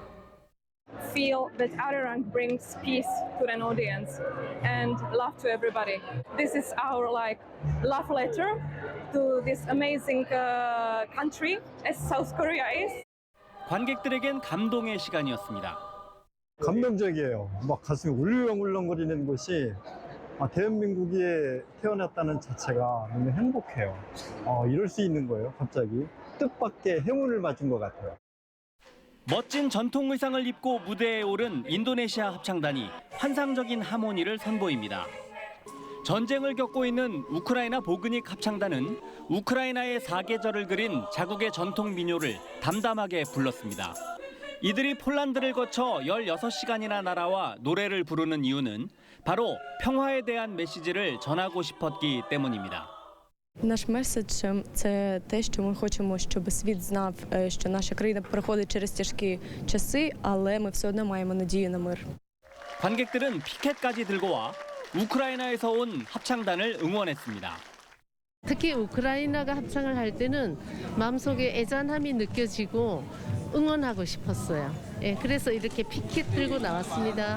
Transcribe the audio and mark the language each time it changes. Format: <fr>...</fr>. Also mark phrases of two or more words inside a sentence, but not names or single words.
<en>Feel that Arirang brings peace to an audience and love to everybody. This is our love letter to this amazing country as South Korea is.</en> <ko>관객들에겐 감동의 시간이었습니다. 감동적이에요. 막 가슴이 울렁울렁거리는 것이 대한민국에 태어났다는 자체가 너무 행복해요. 이럴 수 있는 거예요, 갑자기. 뜻밖의 행운을 맞은 것 같아요. 멋진 전통 의상을 입고 무대에 오른 인도네시아 합창단이 환상적인 하모니를 선보입니다. 전쟁을 겪고 있는 우크라이나 보그닉 합창단은 우크라이나의 사계절을 그린 자국의 전통 민요를 담담하게 불렀습니다. 이들이 폴란드를 거쳐 16시간이나 날아와 노래를 부르는 이유는 바로 평화에 대한 메시지를 전하고 싶었기 때문입니다.</ko> <uk>Наш меседж – це те, що ми хочемо, щоб світ знав, що наша країна проходить через тяжкі часи, але ми все одно маємо надію на мир.</uk> <ko>관객들은 피켓까지 들고 와 우크라이나에서 온 합창단을 응원했습니다. 특히 우크라이나가 합창을 할 때는 마음속에 애잔함이 느껴지고 응원하고 싶었어요. 그래서 이렇게 피켓 들고 나왔습니다.</ko>